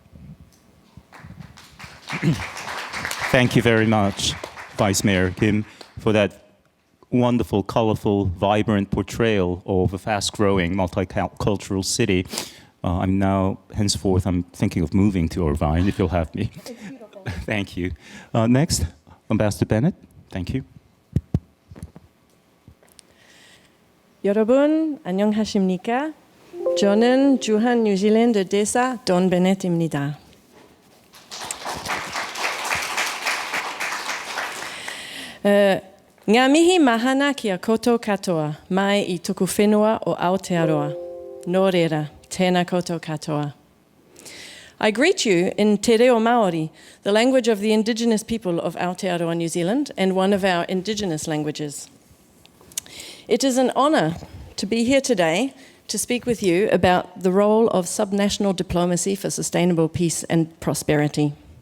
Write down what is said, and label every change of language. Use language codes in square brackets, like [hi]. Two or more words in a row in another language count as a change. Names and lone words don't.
[en] Thank you very much, Vice Mayor Kim, for that wonderful, colorful, vibrant portrayal of a fast-growing, multicultural city. Henceforth, I'm thinking of moving to Irvine, if you'll have me. Thank you. Next, Ambassador Bennett. Thank you. [ko] 여러분, 안녕하십니까? 저는 주한 뉴질랜드 대사 돈 베넷입니다. [mi] Ngā mihi mahana kia koutou katoa, mai I tuku whenua o Aotearoa. Nō reira, tēnā koutou katoa. [en] I greet you in Te Reo Māori, the language of the indigenous people of Aotearoa, New Zealand, and one of our indigenous languages. It is an honour to be here today to speak with you about the role of subnational diplomacy for sustainable peace and prosperity.